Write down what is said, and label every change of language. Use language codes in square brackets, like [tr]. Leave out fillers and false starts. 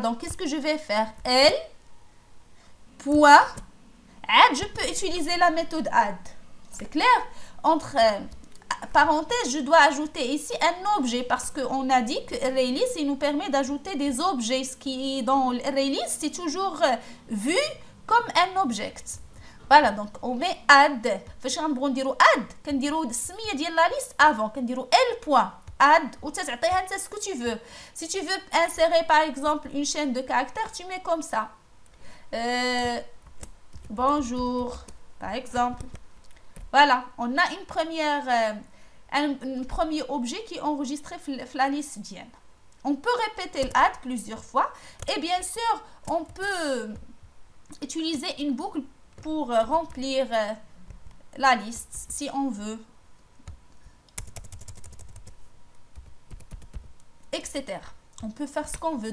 [fr] Donc, qu'est-ce que je vais faire? L, point, add, je peux utiliser la méthode add. C'est clair? Entre parenthèses, je dois ajouter ici un objet parce qu'on a dit que ArrayList, il nous permet d'ajouter des objets. Ce qui est dans l'ArrayList, c'est toujours vu comme un object. Voilà, donc on met add. [ar] فاش غنبغيو نديرو add كنديرو السميه ديال لا ليست avant كنديرو l point add ou تعطيها انت [fr] ce que tu veux. Si tu veux insérer par exemple une chaîne de caractères, tu mets comme ça. Bonjour par exemple. Voilà, on a une première un premier objet qui est enregistré dans la liste dienne. On peut répéter l'add plusieurs fois et bien sûr, on peut utiliser une boucle pour remplir la liste si on veut, etc. On peut faire ce qu'on veut.